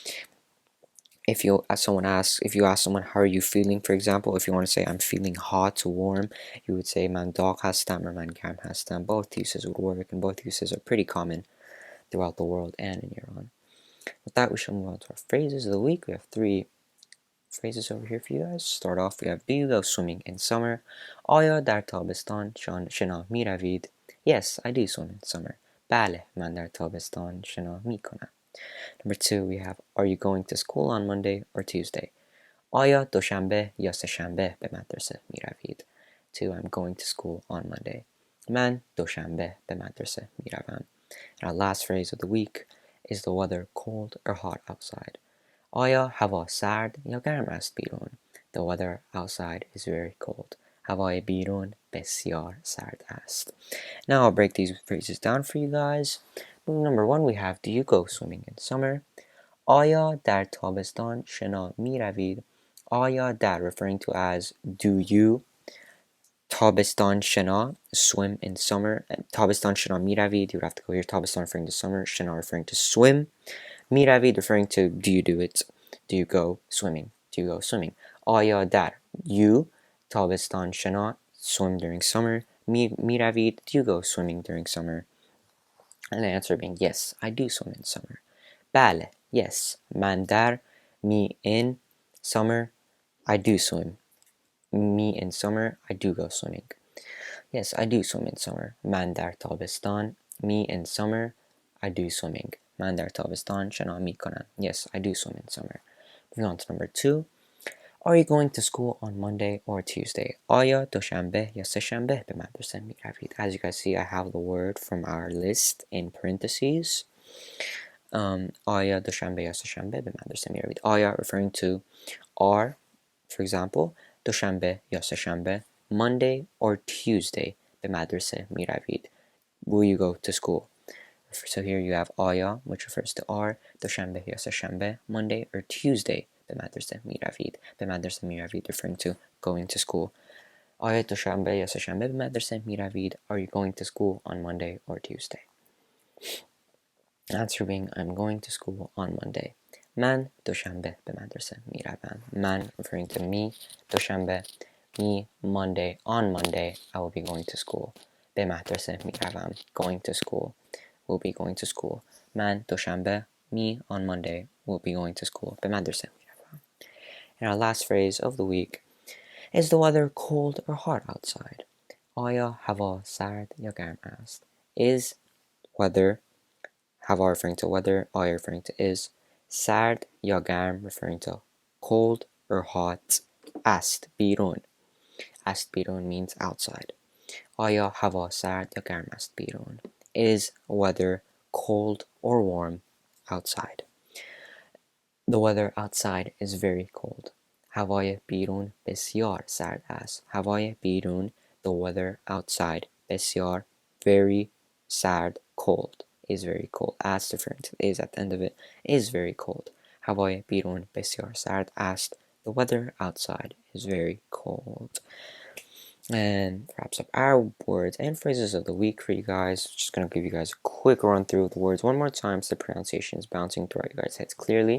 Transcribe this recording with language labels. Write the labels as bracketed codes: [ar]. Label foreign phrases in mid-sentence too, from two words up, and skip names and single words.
[en] If you ask someone, how are you feeling, for example, if you want to say I'm feeling hot, warm, you would say [fa] من داغ هستم [en] or [fa] من گرم هستم. [en] Both uses would work, and both uses are pretty common throughout the world and in Iran. With that, we shall move on to our phrases of the week. We have 3 phrases over here for you guys. Start off, we have do you go swimming in summer? [fa] آیا در تابستان شنا می روید؟ [en] Yes, I do swim in summer. [fa] بله، من در تابستان شنا می کنم. [en] Number 2, we have are you going to school on Monday or Tuesday? [fa] آیا دوشنبه یا سه‌شنبه به مدرسه می روید؟ [en] 2, I'm going to school on Monday. [fa] من دوشنبه به مدرسه می روم. [en] And our last phrase of the week is the weather cold or hot outside? [fa] آیا هوا سرد یا گرم است بیرون؟ [en] The weather outside is very cold. [fa] هوای بیرون بسیار سرد است. [en] Now I'll break these phrases down for you guys. Number 1, we have do you go swimming in summer? [fa] آیا در تابستان شنا می روید؟ آیا در [en] referring to as do you. [fa] تابستان شنا, [en] swim in summer. [fa] تابستان شنا می روید, [en] you would have to go here. تابستان referring to summer, شنا referring to swim. [fa] می روید [en] referring to do you do it? Do you go swimming? Do you go swimming? [fa] آیا در [en] you [fa] تابستان شنا, [en] swim during summer. [fa] می روید, [en] do you go swimming during summer? And the answer being yes, I do swim in summer. بله, yes, [fa] من در [en] me in summer, I do swim. Me in summer, I do go swimming. Yes, I do swim in summer. [fa] من در تابستان, [en] me in summer, I do swimming. [fa] من در تابستان شنا می کنم. [en] Yes, I do swim in summer. Moving on to number 2. Are you going to school on Monday or Tuesday? [fa] آیا دوشنبه یا سه‌شنبه به مدرسه می روید? [en] As you guys see, I have the word from our list in parentheses. [fa] آیا دوشنبه یا سه‌شنبه به مدرسه می روید? [en] آیا referring to are, for example, [fa] دوشنبه یا سه‌شنبه, [en] Monday or Tuesday [fa] به مدرسه می روید? [en] Will you go to school? So here you have آیا, which refers to are, [fa] دوشنبه یا سه‌شنبه, [en] Monday or Tuesday [fa] به مدرسه می روید. به مدرسه می روید [en] referring to going to school. [fa] آیا دوشنبه یا سه‌شنبه به مدرسه می روید? [en] Are you going to school on Monday or Tuesday? Answer being I'm going to school on Monday. [fa] من دوشنبه به مدرسه می روم. [en] من referring to me, دوشنبه, me, Monday, on Monday, I will be going to school. [fa] به مدرسه می روم. [en] Going to school, will be going to school. [fa] من دوشنبه, [en] me, on Monday, will be going to school. [fa] به مدرسه می روم. [en] And our last phrase of the week is the weather cold or hot outside? [fa] آیا هوا سرد یا گرم است? [en] Is weather, هوا referring to weather, آیا referring to is, [fa] سرد یا گرم [en] referring to cold or hot, [fa] است بیرون. است بیرون [en] means outside. [fa] آیا هوا سرد یا گرم است بیرون? [en] Is weather cold or warm outside? The weather outside is very cold. [fa] هوای بیرون بسیار سرد است. هوای بیرون, [en] the weather outside, بسیار, very, سرد, cold, is very cold. As different is at the end of it, is very cold. [fa] هوای بیرون بسیار سرد است. [en] The weather outside is very cold. And wraps up our words and phrases of the week for you guys. Just gonna give you guys a quick run through of the words one more time so the pronunciation is bouncing throughout your guys' heads clearly.